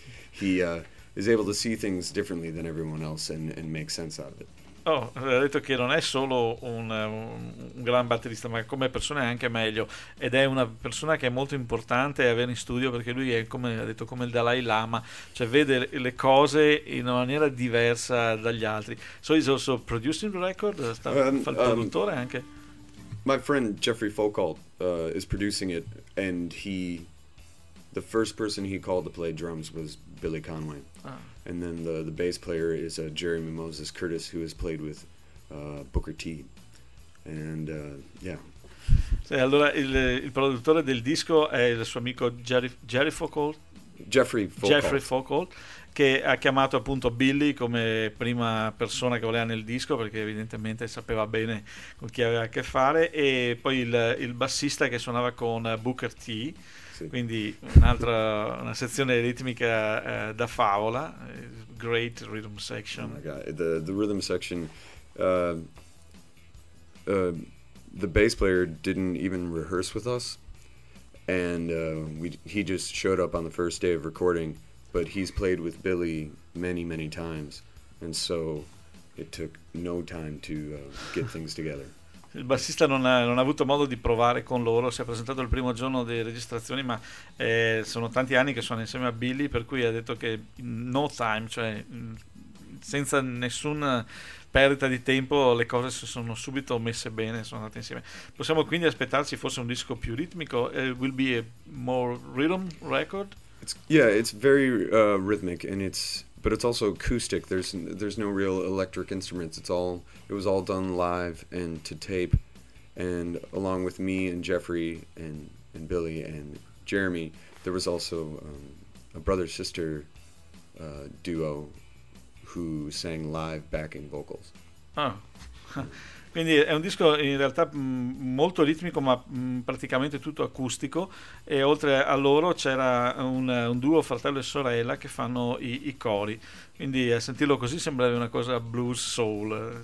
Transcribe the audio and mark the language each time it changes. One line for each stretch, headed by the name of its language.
English: He is able to see things differently than everyone else and make sense out of it.
Italian: Ha detto che non è solo un gran batterista, ma come persona è anche meglio, ed è una persona che è molto importante avere in studio, perché lui è, come ha detto, come il Dalai Lama, cioè vede le cose in una maniera diversa dagli altri.
English: So he's also producing the record,
Italian: fa il produttore anche.
English: My friend Jeffrey Foucault is producing it, and he the first person he called to play drums was Billy Conway. Oh. And then the bass player is Jeremy Moses Curtis, who has played with Booker T. And yeah.
Italian: Sì, allora il produttore del disco è il suo amico Jeffrey Foucault, che ha chiamato appunto Billy come prima persona che voleva nel disco, perché evidentemente sapeva bene con chi aveva a che fare, e poi il bassista che suonava con Booker T, sì. Quindi un'altra una sezione ritmica da favola,
English: great rhythm section. Oh my God. The rhythm section, the bass player didn't even rehearse with us, and he just showed up on the first day of recording, but he's played with Billy many, many times, and so it took no time to get things together.
Italian: Il bassista non ha avuto modo di provare con loro, si è presentato il primo giorno delle registrazioni, ma sono tanti anni che sono insieme a Billy, per cui ha detto che
English: no time,
Italian: cioè senza nessun perdita di tempo, le cose si sono subito messe bene, sono andate insieme. Possiamo quindi aspettarci forse un disco più ritmico?
English: Will be a more rhythm record? It's very rhythmic, and it's also acoustic. There's no real electric instruments. It was all done live and to tape, and along with me and Jeffrey and Billy and Jeremy, there was also a brother sister duo who sang live backing vocals. Oh.
Italian: Quindi è un disco in realtà molto ritmico, ma praticamente tutto acustico, e oltre a loro c'era un duo, fratello e sorella, che fanno i cori. Quindi a sentirlo così sembrava una cosa blues soul.